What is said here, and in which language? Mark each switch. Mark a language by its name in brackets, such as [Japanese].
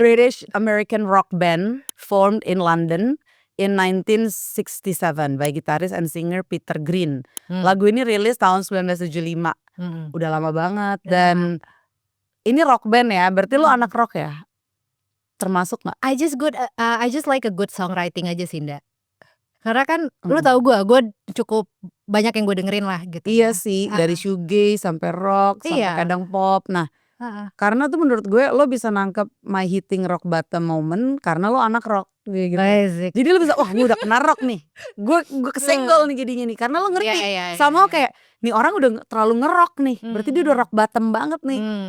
[English] British American rock band formed in London in 1967 by gitaris and singer Peter Green. [Indonesian] Lagu ini rilis tahun 1975. Udah lama banget dan ini rock band ya, berarti lo anak rock ya? Termasuk gak? [English] I just like a good songwriting [Indonesian] aja sih [English] Nda. [Indonesian] Karena kan lu tahu gue cukup banyak yang gue dengerin lah gitu. Iya sih, dari shoegaze sampai rock sampai Iya. kadang pop. Nah, karena tuh menurut gue lo bisa nangkep [English] my hitting rock bottom moment [Indonesian] karena lo anak rock. gitu. Asik. Jadi lo bisa, wah gue udah kena rock nih, gue kesenggol nih jadinya nih, karena lo ngerti sama kayak nih orang udah terlalu ngerok nih, berarti dia udah rock bottom banget nih.